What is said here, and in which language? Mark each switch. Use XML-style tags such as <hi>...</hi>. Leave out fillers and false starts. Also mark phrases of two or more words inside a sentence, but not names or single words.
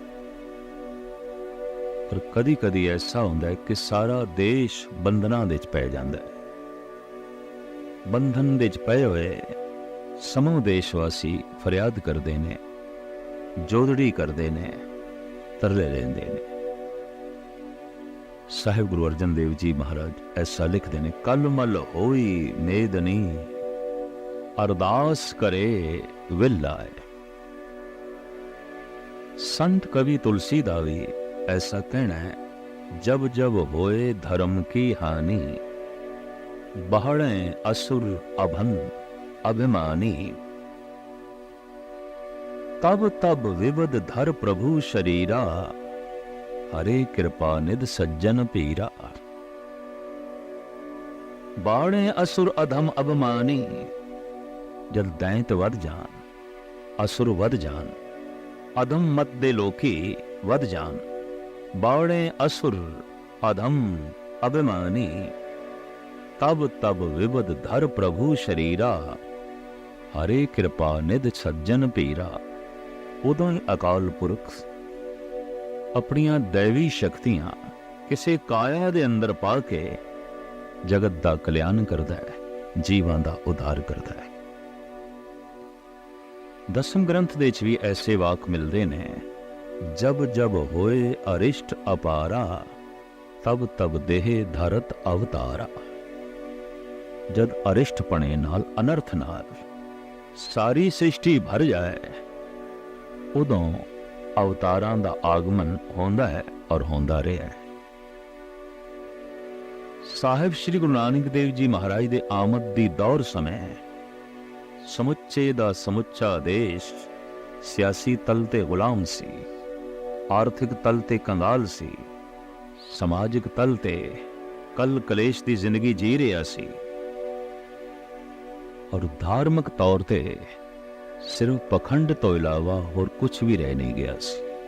<pa>ਪਰ ਕਦੀ ਕਦੀ ਐਸਾ ਹੁੰਦਾ ਹੈ ਕਿ ਸਾਰਾ ਦੇਸ਼ ਬੰਧਨਾਂ ਦੇ ਵਿਚ ਪੈ ਜਾਂਦਾ ਹੈ। ਬੰਧਨ ਦੇ ਵਿਚ ਪਏ ਹੋਏ ਸਮੂਹ ਦੇਸ਼ਵਾਸੀ ਫ਼ਰਿਆਦ ਕਰਦੇ ਨੇ, ਜੋਦੜੀ ਕਰਦੇ ਨੇ, ਤਰਲੇ ਲੈਂਦੇ ਨੇ। ਸਾਹਿਬ ਗੁਰੂ ਅਰਜਨ ਦੇਵ ਜੀ ਮਹਾਰਾਜ ਐਸਾ</pa> <hi>लिखते हैं,</hi> <pa>ਕਲ ਮਲ ਹੋਈ ਮੇਦਨੀ ਅਰਦਾਸ ਕਰੇ ਵਿਲ ਆਏ। ਸੰਤ ਕਵੀ ਤੁਲਸੀ ਦਾ ਭੀ ਐਸਾ ਕਹਿਣਾ ਹੈ,</pa> <hi>जब जब होए धर्म की हानि बहड़े असुर अभन अभिमानी। तब तब विवद धर प्रभु शरीरा हरे कृपा निध सज्जन पीरा। बाणे असुर अधम अभिमानी।</hi> <pa>ਜਦ ਦੈਂਤ ਵਧ ਜਾਣ, ਅਸੁਰ ਵਧ ਜਾਣ, ਅਧਮ ਮਤ ਦੇ ਲੋਕੀ ਵਧ ਜਾਣ,</pa> <hi>बाणे असुर अधम अभिमानी। तब तब विबद धर प्रभु शरीरा, हरे कृपा निध सज्जन पीरा।</hi> <pa>ਉਦੋਂ ਹੀ ਅਕਾਲ ਪੁਰਖ ਆਪਣੀਆਂ ਦੈਵੀ ਸ਼ਕਤੀਆਂ ਕਿਸੇ ਕਾਇਆ ਦੇ ਅੰਦਰ ਪਾ ਕੇ ਜਗਤ ਦਾ ਕਲਿਆਣ ਕਰਦਾ ਹੈ, ਜੀਵਾਂ ਦਾ ਉਧਾਰ ਕਰਦਾ ਹੈ। ਦਸਮ ਗ੍ਰੰਥ ਦੇ 'ਚ ਭੀ ਐਸੇ ਵਾਕ ਮਿਲਤੇ ਨੇ,</pa> <hi>जब जब होए अरिष्ट अपारा, तब तब देह धरत अवतारा।</hi> <pa>ਜਦ ਅਰਿਸ਼ਟ ਪਣੇ ਨਾਲ ਅਨਰਥ ਨਾਲ ਸਾਰੀ ਸ੍ਰਿਸ਼ਟੀ ਭਰ ਜਾਏ, ਉਦੋਂ ਅਵਤਾਰਾਂ ਦਾ ਆਗਮਨ ਹੋਂਦਾ ਹੈ ਔਰ ਹੋਂਦਾ ਰਿਹਾ ਹੈ। ਸਾਹਿਬ ਸ੍ਰੀ ਗੁਰੂ ਨਾਨਕ ਦੇਵ ਜੀ ਮਹਾਰਾਜ ਦੇ ਆਮਦ ਦੀ ਦੌਰ ਸਮੇਂ ਸਮੁੱਚੇ ਦਾ ਸਮੁੱਚਾ ਦੇਸ਼ ਸਿਆਸੀ ਤਲ ਤੇ ਗ਼ੁਲਾਮ ਸੀ, ਆਰਥਿਕ ਤਲ ਤੇ ਕੰਗਾਲ ਸੀ, ਸਮਾਜਿਕ ਤਲ ਤੇ ਕਲ ਕਲੇਸ਼ ਦੀ ਜ਼ਿੰਦਗੀ ਜੀ ਰਿਹਾ ਸੀ, ਔਰ ਧਾਰਮਿਕ ਤੌਰ ਤੇ ਸਿਰਫ਼ ਪਖੰਡ ਤੋਂ ਇਲਾਵਾ ਹੋਰ ਕੁਝ ਭੀ ਰਹਿ ਨਹੀਂ ਗਿਆ ਸੀ।</pa>